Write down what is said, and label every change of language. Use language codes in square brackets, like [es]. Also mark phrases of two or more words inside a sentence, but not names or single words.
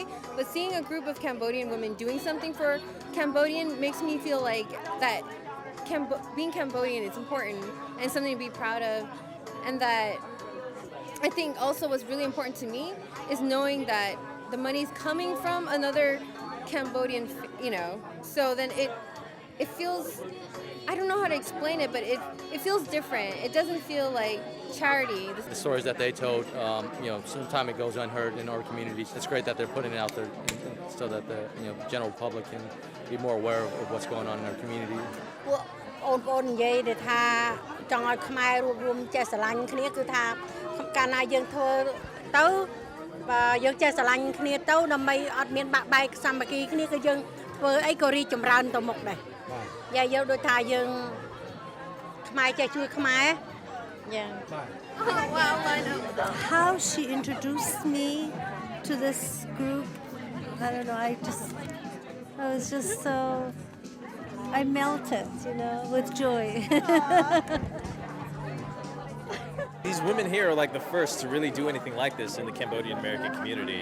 [en] But seeing a group of Cambodian women doing something for Cambodian makes me feel like that being Cambodian is important and something to be proud of, and that I think also what's really important to me is knowing that the money's coming from another Cambodian, so then it feels, I don't know how to explain it, but it feels different. It doesn't feel like charity. The stories that they told, sometimes it goes unheard in our communities. It's great that they're putting it out there so that the general public can be more aware of what's going on in our community. [km] អូនៗនិយាយថាចង់ឲ្យខ្មែររួមចេះស្រឡាញ់គ្នាគឺថាកាលណាយើងធ្វើទៅបើយើងចេះស្រឡាញ់គ្នាទៅដើម្បីអត់មានបាក់បែកសាមគ្គីគ្នាគឺយើងធ្វើអីក៏រីកចម្រើនទៅមុខដែរយ៉ាយើងដូចថាយើងខ្មែរចេះជួយខ្មែរយ៉ាង [en] How she introduced me to this group, I don't know, I was just so, I melted, with joy. These women here are like the first to really do anything like this in the Cambodian American community.